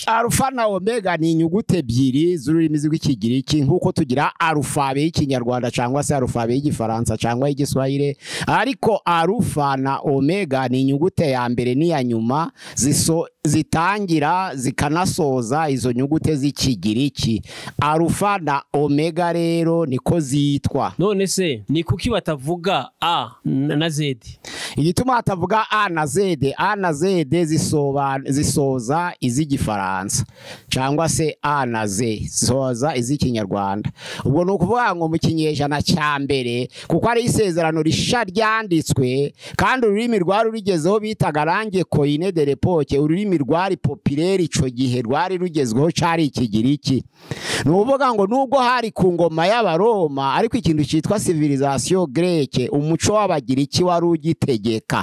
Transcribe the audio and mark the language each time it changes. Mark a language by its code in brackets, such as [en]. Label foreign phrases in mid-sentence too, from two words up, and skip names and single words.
[rw] Alpha na Omega ni inyuguti ebyiri z'ururimi rw'Ikigiriki, nkuko tugira alfabe y'Ikinyarwanda cyangwa se alfabe y'Igifaransa cyangwa y'Igiswahili. Ariko Alpha na Omega ni inyuguti ya mbere n'iya nyuma zitangira zikanasoza izo nyuguti z'Ikigiriki. Alpha na Omega rero niko zitwa. None se ni kuki batavuga A na Z? Igituma batavuga A na Z, A na Z zisoza iz'Igifaransa cyangwa se A na Z zisoza iz'Ikinyarwanda. Ubwo ni ukuvuga ngo mu kinyejana cya mbere, kuko ari isezerano risha ryanditswe kandi ururimi rwari rugezeho bitaga [fr] langue coine de l'époque, [rw] ururimi rwari populaire ico gihe rwari rugezweho cyari Ikigiriki. Ni ukuvuga ngo nubwo hari ku ngoma y'Abaroma, ariko ikintu cyitwa [fr] civilisation greke, [rw] umuco w'Abagiriki wari ugitegeka.